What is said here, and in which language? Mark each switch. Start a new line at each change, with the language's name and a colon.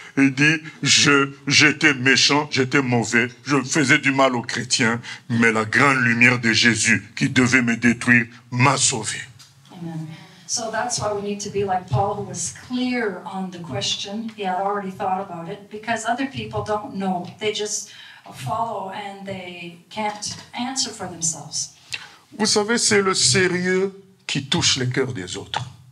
French: Il dit, j'étais méchant, j'étais mauvais, je faisais du mal aux chrétiens, mais la grande lumière de Jésus qui devait me détruire m'a sauvé. Amen.
English: So that's why we need to be like Paul, who was clear on the question. He had already thought about it, because other people don't know. They just follow and they can't answer for themselves.
French: Vous savez, c'est le sérieux qui touche les cœurs des autres.